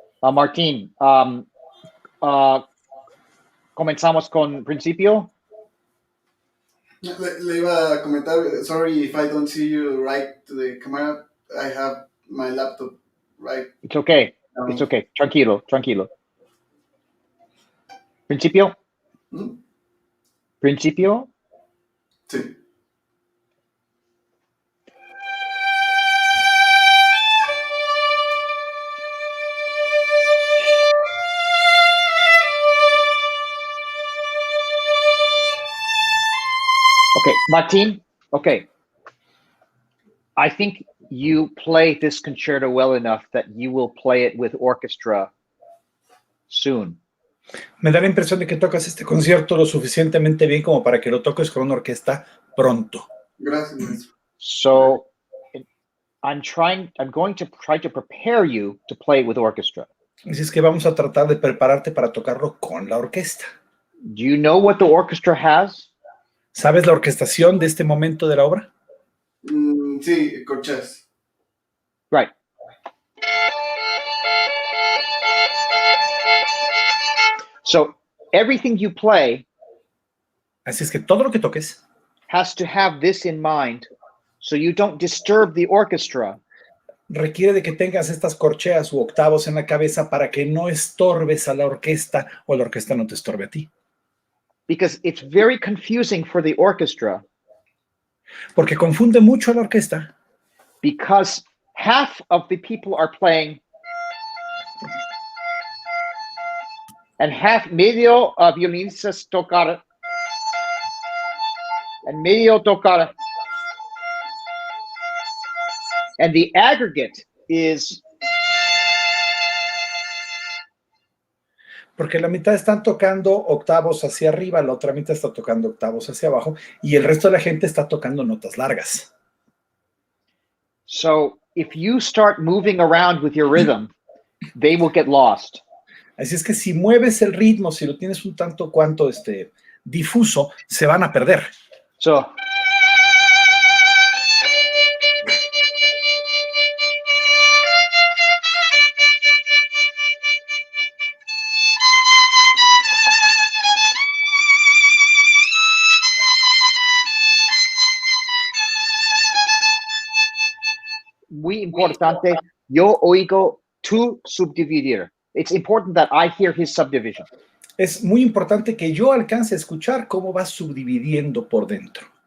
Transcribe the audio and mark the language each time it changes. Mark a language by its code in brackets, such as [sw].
[es] Martín, comenzamos con principio. Le iba a comentar, [en] sorry if I don't see you right to the camera. I have my laptop right. It's okay. It's okay. [es] Tranquilo, tranquilo. Principio. ¿Mm? Principio. Sí. [en] Okay, Martin. Okay. I think you play this concerto well enough that you will play it with orchestra soon. [es] Me da la impresión de que tocas este concierto lo suficientemente bien como para que lo toques con una orquesta pronto. Gracias, maestro. [en] So I'm going to try to prepare you to play with orchestra. [es] Así es que vamos a tratar de prepararte para tocarlo con la orquesta. [en] Do you know what the orchestra has? [es] ¿Sabes la orquestación de este momento de la obra? Sí, corchés. [en] Right. So everything you play [es] Así es que todo lo que toques [en] has to have this in mind so you don't disturb the orchestra. [es] Requiere de que tengas estas corcheas u octavos en la cabeza para que no estorbes a la orquesta o la orquesta no te estorbe a ti. [en] Because it's very confusing for the orchestra. [es] Porque confunde mucho a la orquesta. [en] Because half of the people are playing and half [es] medio violinistas tocar [en] and [es] medio tocar. [en] And the aggregate is... [es] Porque la mitad están tocando octavos hacia arriba, la otra mitad está tocando octavos hacia abajo y el resto de la gente está tocando notas largas. [en] So if you start moving around with your rhythm, they will get lost. [es] Así es que si mueves el ritmo, si lo tienes un tanto cuanto difuso, se van a perder. [en] So [es] importante. Yo oigo tu subdividir. [en] It's important that I hear his subdivision. [es] Es muy importante que yo alcance a escuchar cómo va subdividiendo por dentro.